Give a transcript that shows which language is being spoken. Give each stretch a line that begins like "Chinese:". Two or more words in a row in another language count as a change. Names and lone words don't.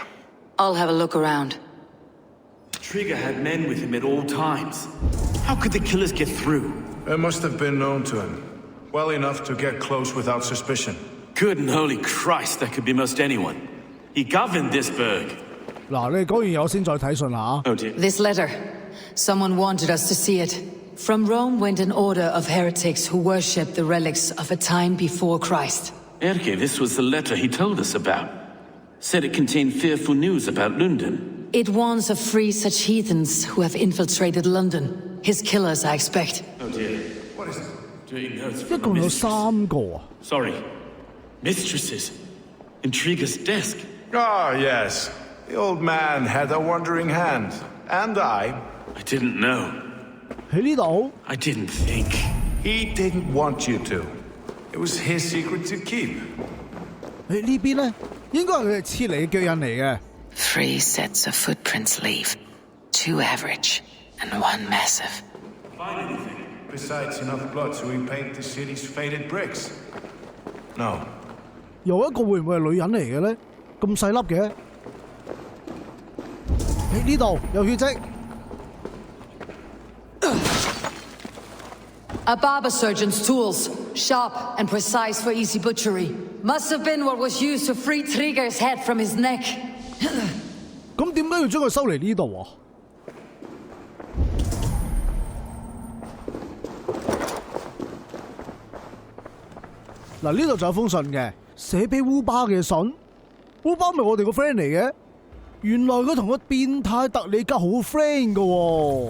English: I'll have a look around. Trigger had men with him at all times. How could the killers get through? They must have been known to him. Well enough to get close without suspicion. Good and holy Christ, that could be most anyone. He governed this burg.
Cantonese: 嗱，你講完嘢我先再睇信啦嚇。
English: Oh dear. This letter. Someone wanted us to see it. From Rome went an order of heretics who worshipped the relics of a time before Christ. Erke, this was the letter he told us about. Said it contained fearful news about London. It warns of 3 such heathens who have infiltrated London. His killers, I expect. Oh dear. What is it? Doing notes
Cantonese: 一
English: from
Cantonese: 共有
English: mistress.
Cantonese: 3個啊！
English: Sorry. Mistresses. Intriguer's desk. Ah, yes. The old man had a wandering hand. And I didn't know.
Cantonese: 喺呢度
English: I didn't think. He didn't want you to. It was his secret to keep.
Cantonese: 喺呢邊咧，應該係佢哋黐嚟嘅腳印嚟嘅。
English: 3 sets of footprints leave. 2 average and 1 massive. Besides enough blood to repaint the city's faded bricks. No.
Cantonese: 有一個會唔會係女人嚟嘅咧？咁細粒嘅。喺呢度有血跡。
English: A barber surgeon's tools, sharp and precise for easy butchery. Must have been what was used to free Trigger's head from his neck.
Cantonese: 咁點解要將佢收嚟呢度啊？嗱，呢度仲有封信嘅，寫俾烏巴嘅信。烏巴咪我哋個 friend 嚟嘅，原來佢同個變態特里格好 friend 噶喎。